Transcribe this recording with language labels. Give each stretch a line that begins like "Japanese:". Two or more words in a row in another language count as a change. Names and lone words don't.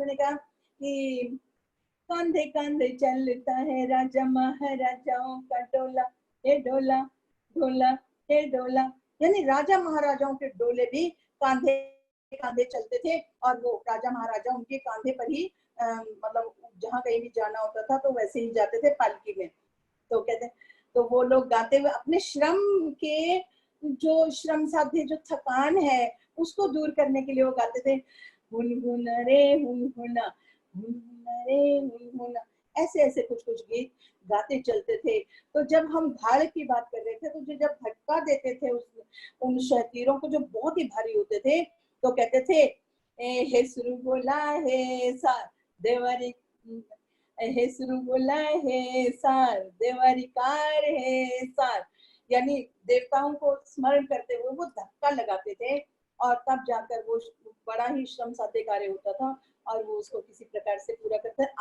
Hindi: उन्होंने कहा कि कांधे कांधे चलता है राजा महाराजाओं का डोला, हे डोला डोला हे डोला, यानी राजा महाराजाओं के डोले भी कांधे कांधे चलते थे और वो राजा महाराजा उनके कांधे पर ही मतलब जहाँ कहीं भी जाना होता था तो वैसे ही जाते थे पालकी में। तो कहते, तो वो लोग गाते हुए अपने श्रम के जो श्रम साध्य जो थकान है उसको दूर करने के लिए वो गाते थे, हुन हुन रे हुन हुना, रे हुन, ऐसे ऐसे कुछ कुछ गीत गाते चलते थे। तो जब हम भाड़ की बात कर रहे थे तो जब धक्का देते थे उन शतीरों को जो बहुत ही भारी होते थे, तो कहते थे हेसरू बोला हे सा देवारी, हेसरू बोला हे सार देवारी कार हे सार, यानी देवताओं को स्मरण करते हुए वो धक्का लगाते थे और तब जाकर वो बड़ा ही श्रम साध्य कार्य होता था और वो उसको किसी प्रकार से पूरा करते हैं।